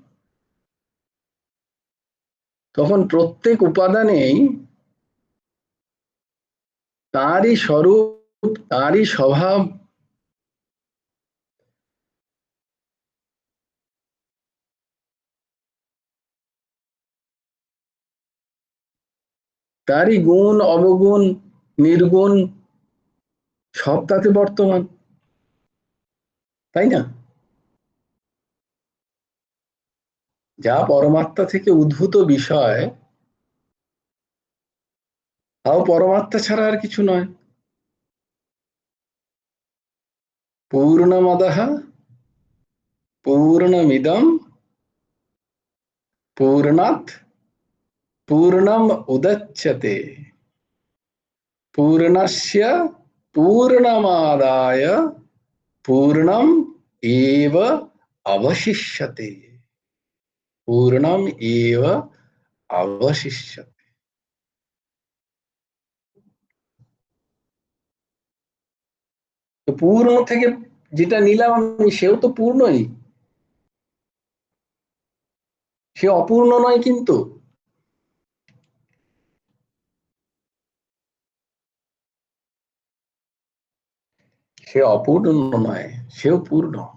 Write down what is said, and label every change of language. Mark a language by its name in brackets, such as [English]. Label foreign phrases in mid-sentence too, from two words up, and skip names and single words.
[Bangla] তখন প্রত্যেক উপাদানেই তারই স্বরূপ, তারই স্বভাব, তারই গুণ, অবগুণ, নির্গুণ সব তাতে বর্তমান, তাই না? যা পরমাত্মা থেকে উদ্ভূত বিষয়, তাও পরমাত্মা ছাড়া আর কিছু নয়। [Sanskrit] পূর্ণমদঃ পূর্ণমিদং পূর্ণাৎ পূর্ণম উদচ্যতে পূর্ণস্য পূর্ণমাদায় পূর্ণম এব অবশিষ্যতে, পূর্ণম এব অবশিষ্যতে। [Bangla] তো পূর্ণ থেকে যেটা নিলাম আমি, সেও তো পূর্ণই, সে অপূর্ণ নয়। কিন্তু সে অপূর্ণ নয়, সেও পূর্ণ।